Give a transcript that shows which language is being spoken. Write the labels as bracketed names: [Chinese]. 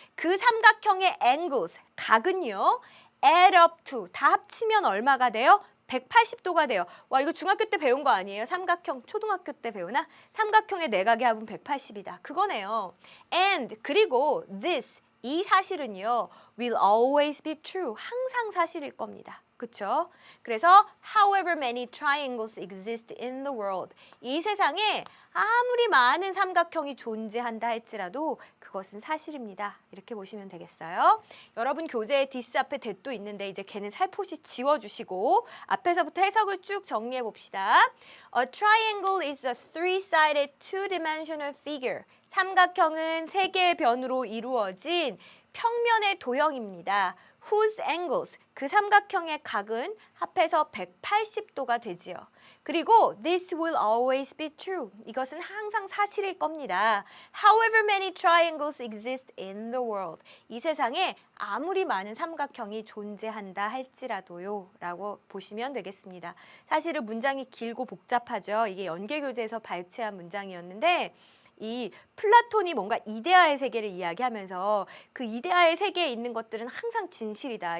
[Korean] 그 삼각형의 angles, 각은요. [English] add up to, [Korean] 다 합치면 얼마가 돼요? 180도가 돼요. 와, 이거 중학교 때 배운 거 아니에요? 삼각형, 초등학교 때 배우나? 삼각형의 내각의 합은 180이다. 그거네요. And, 그리고 this, 이 사실은요. [English] will always be true, [Korean] 항상 사실일 겁니다. 그쵸? [English] 그래서 however many triangles exist in the world. [Korean] 이 세상에 아무리 많은 삼각형이 존재한다 할지라도 그것은 사실입니다. 이렇게 보시면 되겠어요. 여러분 교재에 this 앞에 that도 있는데 이제 걔는 살포시 지워주시고 앞에서부터 해석을 쭉 정리해 봅시다. [English] A triangle is a three-sided two-dimensional figure. [Korean] 삼각형은 세 개의 변으로 이루어진 평면의 도형입니다. [English] whose angles, [Korean] 그 삼각형의 각은 합해서 180도가 되지요. [English] 그리고 this will always be true. [Korean] 이것은 항상 사실일 겁니다. [English] However many triangles exist in the world. [Korean] 이 세상에 아무리 많은 삼각형이 존재한다 할지라도요 라고 보시면 되겠습니다. 사실은 문장이 길고 복잡하죠. 이게 연계교재에서 발췌한 문장이었는데 이 플라톤이 뭔가 이데아의 세계를 이야기하면서 그 이데아의 세계에 있는 것들은 항상 진실이다.